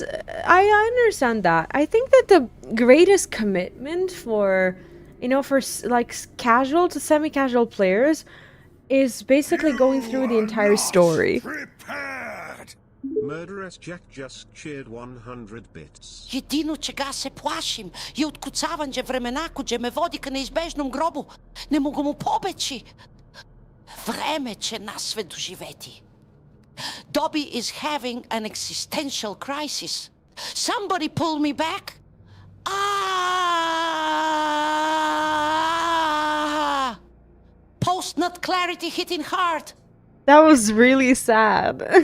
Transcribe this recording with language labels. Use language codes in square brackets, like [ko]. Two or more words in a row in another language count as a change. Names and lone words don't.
[en] I understand that. I think that the greatest commitment for, you know, for like casual to semi-casual players is basically going through the entire story. Prepared! Murderous Jack just cheered 100 bits. [sr] Jedino čega se plašim je otkucavanje vremena koje me vodi ka neizbežnom grobu. Ne mogu mu pobeći. Vreme će nas sve doživeti. [en] Dobby is having an existential crisis. Somebody pull me back. Ah! Post-nut clarity hitting hard. That was really sad.